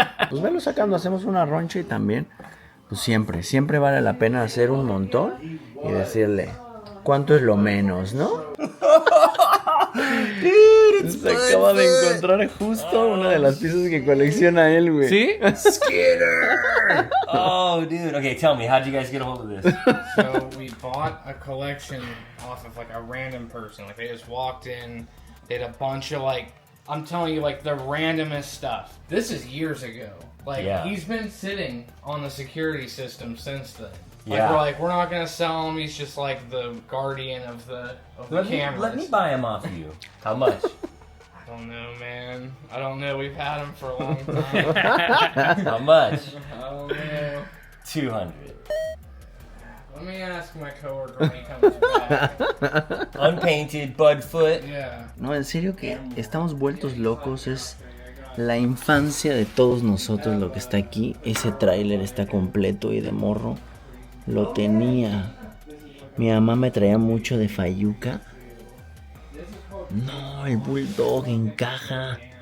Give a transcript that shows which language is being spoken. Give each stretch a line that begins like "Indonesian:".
Spanish: Pues velo sacando, hacemos una roncha y también, pues siempre vale la pena hacer un montón y decirle, ¿cuánto es lo menos, no? Se acaba de encontrar justo una de las piezas que colecciona él, güey. ¿Sí?
English: Oh, dude. Okay, tell me, how'd you guys get a hold of this? So we bought a collection off of like a random person. Like they just walked in, they had a bunch of like, I'm telling you, like the randomest stuff. This is years ago. Like Yeah. he's been sitting on the security system since then. Like Yeah. we're not gonna sell him. He's just like the guardian of the cameras. Let me buy him off of you. How much? I don't know, man. I don't know. We've had him for a long time. How much? I don't know. 200. Let me ask my coworker when he comes back. Unpainted, Budfoot. Yeah.
Spanish: No, en serio que estamos vueltos locos, es la infancia de todos nosotros lo que está aquí. Ese tráiler está completo y de morro lo tenía. Mi mamá me traía mucho de Fayuca. No, el Bulldog en caja.